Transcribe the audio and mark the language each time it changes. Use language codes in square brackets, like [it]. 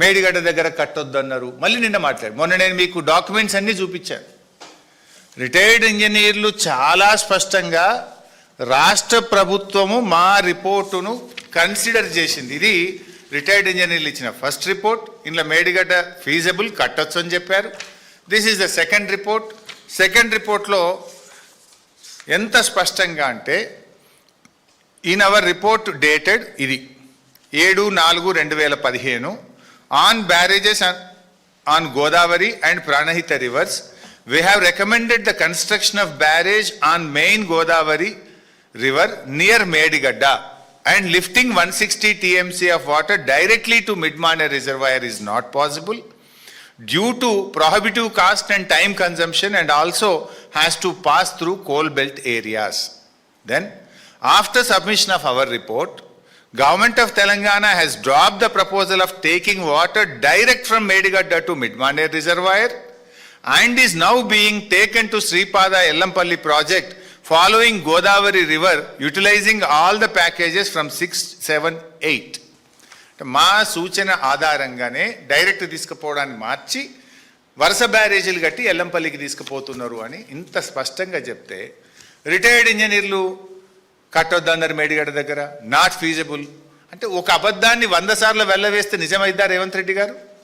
[te] మేడిగడ్డ దగ్గర కట్టొద్దు అన్నారు, మళ్ళీ నిన్న మాట్లాడి. మొన్న నేను మీకు డాక్యుమెంట్స్ అన్నీ చూపించాను. రిటైర్డ్ ఇంజనీర్లు చాలా స్పష్టంగా రాష్ట్ర ప్రభుత్వము మా రిపోర్టును కన్సిడర్ చేసింది. ఇది రిటైర్డ్ ఇంజనీర్లు ఇచ్చిన ఫస్ట్ రిపోర్ట్. ఇందులో మేడిగడ్డ ఫీజబుల్, కట్టొచ్చు అని చెప్పారు. [en] This is the second report. [te] Second రిపోర్ట్లో ఎంత స్పష్టంగా అంటే, [en] in our report dated [te] ఇది [en] 7/4/2015 on barrages on Godavari and Pranahita rivers we have recommended the construction of barrage on main Godavari river near Medigadda and lifting 160 TMC of water directly to Midmane reservoir is not possible due to prohibitive cost and time consumption and also has to pass through coal belt areas. Then, after submission of our report, Government of Telangana has dropped the proposal of taking water direct from Medigadda to Midmane reservoir and is now being taken to Sripada Ellampalli project following Godavari river utilizing all the packages from 6, 7, 8. [te] మా సూచన ఆధారంగానే direct తీసుకుపోవడాన్ని మార్చి వరుస బ్యారేజీలు కట్టి ఎల్లంపల్లికి తీసుకుపోతున్నారు అని ఇంత స్పష్టంగా చెప్తే, retired ఇంజనీర్లు కట్టొద్దన్నారు మేడిగడ్డ దగ్గర, [en] not feasible [te] అంటే ఒక అబద్ధాన్ని 100 సార్లు వెళ్ళవేస్తే నిజమైద్దా రేవంత్ రెడ్డి గారు?